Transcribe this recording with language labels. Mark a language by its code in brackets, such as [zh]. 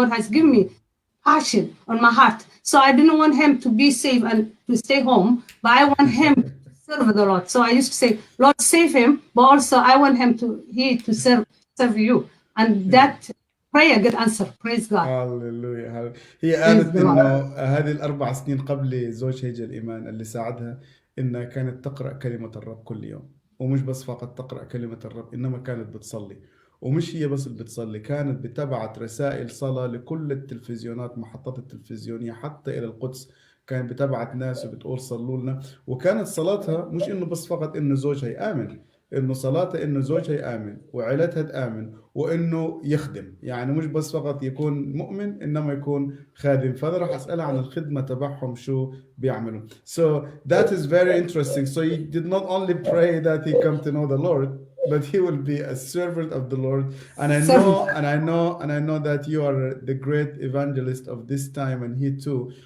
[en] God has given me passion on my heart. So I didn't want him to be saved and to stay home, but I want him to serve the Lord. So I used to say, Lord, save him, but also I want him to serve you. And that prayer get answered. Praise God. [ar] هاليلويا. هي قالت انه هذه الاربع سنين قبل زوجها يجي الايمان اللي ساعدها انها كانت تقرا كلمه الرب كل يوم، ومش بس فقط تقرأ كلمة الرب، إنما كانت بتصلي. ومش هي بس اللي بتصلي، كانت بتبعت رسائل صلاة لكل التلفزيونات، محطات التلفزيونية حتى إلى القدس، كانت بتبعت ناس وبتقول صلوا لنا. وكانت صلاتها مش إنه بس فقط إنه زوجها يآمن، إنه صلاتها إنه زوجها يآمن وعائلتها تآمن وإنه يخدم، يعني مش بس فقط يكون مؤمن إنما يكون خادم. فأنا راح أسألها عن الخدمة تبعهم شو بيعملوا. [en] So that is very interesting. So he did not only pray that he come to know the Lord, but he will be a servant of the Lord. And I know that you are the great evangelist of this time, and he too.